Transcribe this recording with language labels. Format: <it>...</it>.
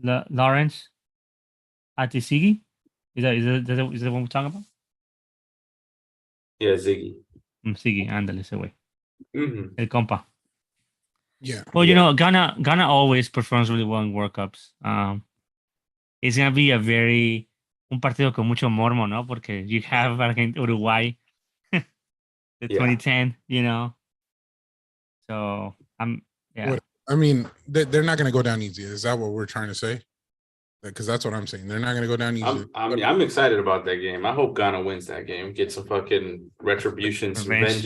<en>Lawrence Atisigi? Is that the one we're talking about? Yeah, Ziggy.</en> <es>Sigi, ándale ese güey. Mm-hmm. El compa.</es> <en>Yeah. Well, Ghana always performs really well in World Cups. It's gonna be</en> <es>un partido con mucho mormo, ¿no? Porque</es> <en>you have Uruguay, the 2010, So yeah. I mean, they're not going to go down easy. Is that what we're trying to say? Because that's what I'm saying. They're not going to go down easy. I'm excited about that game. I hope Ghana wins that game. Get some fucking retribution, some vengeance.</en>